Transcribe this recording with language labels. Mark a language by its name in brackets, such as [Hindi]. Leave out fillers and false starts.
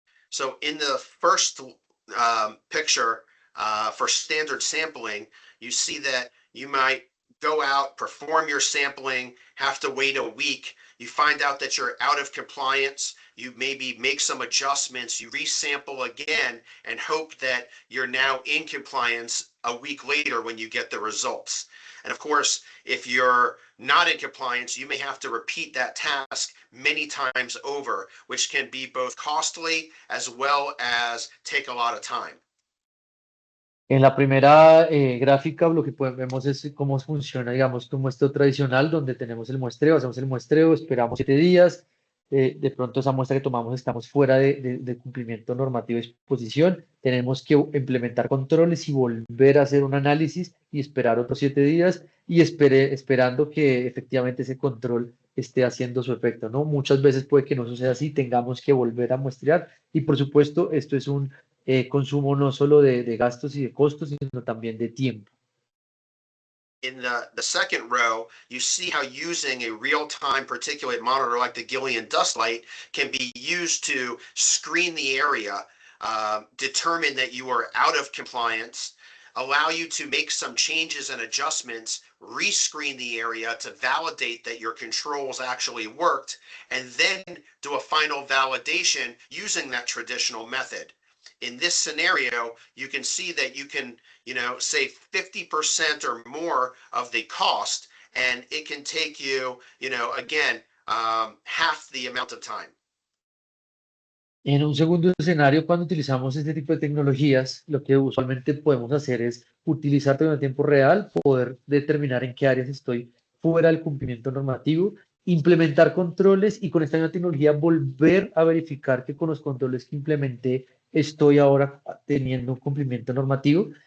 [English] So in the first picture for standard sampling, you see that you might go out, perform your sampling, have to wait a week. You find out that you're out of compliance. You maybe make some adjustments. You resample again and hope that you're now in compliance a week later when you get the results. And of course, if you're not in compliance, you may have to repeat that task many times over, which can be both costly as well as take a lot of time. [Spanish] En la primera gráfica lo que vemos es cómo funciona, digamos, un muestreo tradicional, donde tenemos el muestreo, hacemos el muestreo, esperamos 7 días, de pronto esa muestra que tomamos estamos fuera de cumplimiento normativo de exposición, tenemos que implementar controles y volver a hacer un análisis y esperar otros 7 días y esperando que efectivamente ese control esté haciendo su efecto, ¿no? Muchas veces puede que no suceda así, tengamos que volver a muestrear y por supuesto esto es un consumo no solo de gastos y de costos, sino también de tiempo. [English] In the second row, you see how using a real-time particulate monitor like the Gillian Dust Light can be used to screen the area, determine that you are out of compliance, allow you to make some changes and adjustments, rescreen the area to validate that your controls actually worked, and then do a final validation using that traditional method. In this scenario, you can see that you can, save 50% or more of the cost, and it can take you, again, half the amount of time. [Spanish] En un segundo escenario, cuando utilizamos este tipo de tecnologías, lo que usualmente podemos hacer es utilizar en tiempo real, poder determinar en qué áreas estoy fuera del cumplimiento normativo, implementar controles y con esta nueva tecnología volver a verificar que con los controles que implementé estoy ahora teniendo un cumplimiento normativo